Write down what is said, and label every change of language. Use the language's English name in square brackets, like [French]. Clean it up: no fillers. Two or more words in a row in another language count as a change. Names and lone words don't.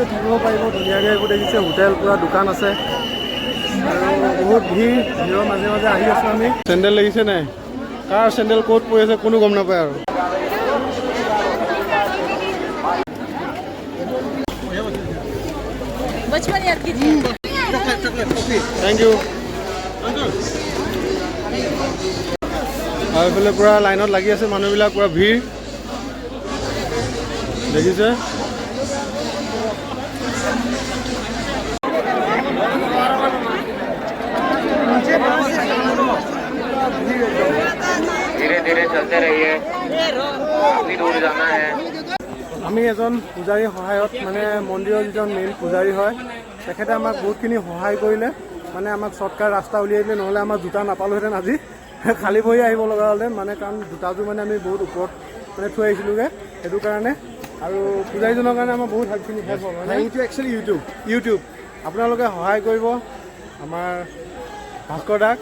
[Assamese] থাকিব পাৰিব ধুনীয়াকৈ এইবোৰ দেখিছে হোটেল পূৰা দোকান আছে আৰু বহুত ভিৰৰ মাজে মাজে আহি আছোঁ আমি চেণ্ডেল লাগিছে নাই কাৰ চেণ্ডেল ক'ত পৰি আছে কোনো গম নাপায় আৰু [English] thank you [Assamese] আৰু এইফালে পুৰা লাইনত লাগি আছে মানুহবিলাক পুৰা ভিৰ দেখিছে [Hindi] धीरे-धीरे चलते रहिए काफी दूर जाना है [Assamese] আমি এজন পূজাৰীৰ সহায়ত মানে মন্দিৰৰ যিজন মেইন পূজাৰী হয় তেখেতে আমাক বহুতখিনি সহায় কৰিলে মানে আমাক শ্বৰ্টকাট ৰাস্তা উলিয়াই দিলে নহ'লে আমাৰ জোতা নাপালোহেঁতেন আজি খালী ভৰি আহিব লগা হ'লহেঁতেন মানে কাৰণ জোতাযোৰ মানে আমি বহুত ওপৰত মানে থৈ আহিছিলোঁগৈ সেইটো কাৰণে আৰু পূজাৰীজনৰ কাৰণে আমাৰ বহুত হেল্পখিনি হেল্প হ'ল মানে এইটো একচুৱেলি ইউটিউব আপোনালোকে সহায় কৰিব আমাৰ ভাস্কৰ দাক